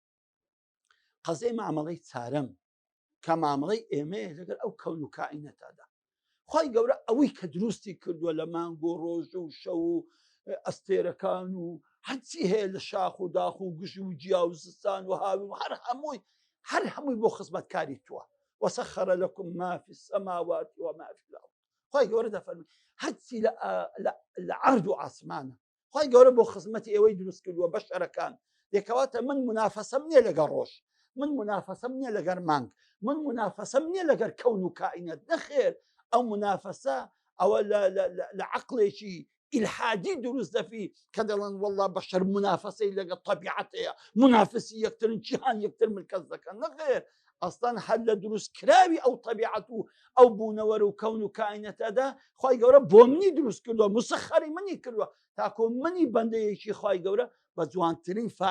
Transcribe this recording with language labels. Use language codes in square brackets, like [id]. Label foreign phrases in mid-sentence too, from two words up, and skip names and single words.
[ckb] قەزەی مامەڵەی چارەم کە مامەڵەی ئێمەیە لەگەر ئەو کەون و کائینەتادا خی گەورە ئەوەی کە دروستی کردووە لە مانگ و ڕۆژ و شەو و ئەستێرەکان و هەرچی هەیە لە شاخ و داخ و گژ و جیا و زستان و هاوی و هەر هەمووی بۆ خزمەتکاری تووە [ar] وسخر لكم ما في السماوات وما في الأرض [ckb] خی گەورە دەفەرمی هەرچی لە عەرض و ئاسمانە خی گەورە بۆ خزمەتی ئێوەی دروست کردووە بەشەرەکان دێکەواتە من منافەسەم نییە لەگەڵ ڕۆژ من منافەسەم نییە لەگەر مانگ من منافەسەم نییە لەگەر کەون و کائینەت نەخێر ئەو منافەسە ئەوە لە عەقڵێکی ئیلحادی دروست دەفی کە دەڵێن وەڵڵا بەشەر منافەسەی لەگەڵ طەبیعەتەیە منافسی یەکترن جیهان یەکتر ملکەت دەکەن نەخێر ئەستان هەر لە دروست کراوی ئەو طەبیعەت و ئەو بوونەوەرە و کەون و کائینەتەدا خی گەورە بۆ منی دروست کردووە مسەخەری منی کردووە تاکۆ منی بەندەیەکی خی گەورە بە جوانترین